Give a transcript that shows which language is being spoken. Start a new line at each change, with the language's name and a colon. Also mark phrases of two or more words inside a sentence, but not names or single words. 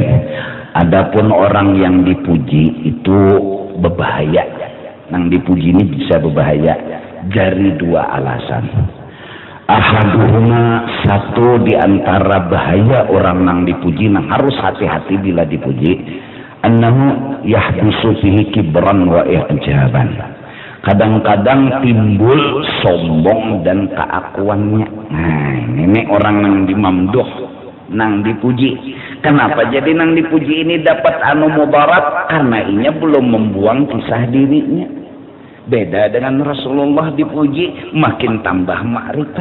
Indonesian: Adapun orang yang dipuji itu berbahaya.
Banjar: Nang dipuji ini bisa berbahaya dari dua alasan. Ahaduhuma, satu di antara bahaya orang nang dipuji, nang harus hati-hati bila dipuji,
Arabic: annahu yahdusu fihi kibran wa i'jaban.
Indonesian: Kadang-kadang timbul sombong dan keakuannya.
Banjar: Nah, ini orang nang dimamduh, nang dipuji. Kenapa jadi nang dipuji ini dapat anu mudarat? Karena inya belum membuang kisah dirinya. Beda dengan Rasulullah dipuji, makin tambah ma'rifat.